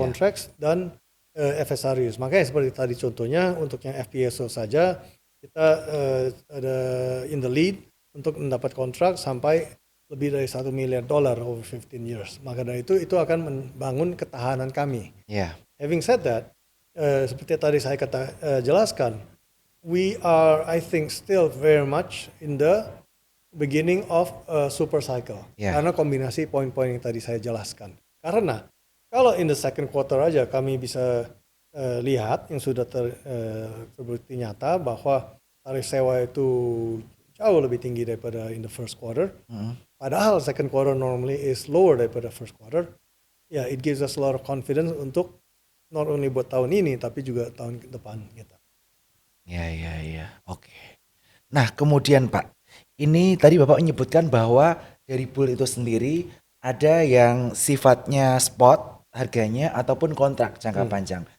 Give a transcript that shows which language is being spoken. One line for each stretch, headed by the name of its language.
Indonesian: contracts, dan FSRUs. Makanya seperti tadi contohnya untuk yang FPSO saja kita ada
English: in the lead
Indonesian: untuk mendapat kontrak sampai lebih dari $1 miliar
English: over 15 years.
Indonesian: Maka dari itu akan membangun ketahanan kami. Ya.
English: Having said that,
Indonesian: seperti tadi saya jelaskan,
English: we are, I think, still very much in the beginning of a super cycle. Yeah.
Indonesian: Karena kombinasi poin-poin yang tadi saya jelaskan. Karena kalau
English: in the second quarter
Indonesian: aja kami bisa lihat yang sudah terbukti nyata bahwa tarif sewa itu jauh lebih tinggi daripada
English: in the first quarter.
Indonesian: Padahal
English: second quarter normally is lower
Indonesian: daripada
English: first quarter.
Indonesian: Ya,
English: it gives us a lot of confidence
Indonesian: untuk
English: not only
Indonesian: buat tahun ini tapi juga tahun depan gitu. Ya. Oke. Nah, kemudian Pak, ini tadi Bapak menyebutkan bahwa dari pool itu sendiri ada yang sifatnya spot harganya ataupun kontrak jangka panjang.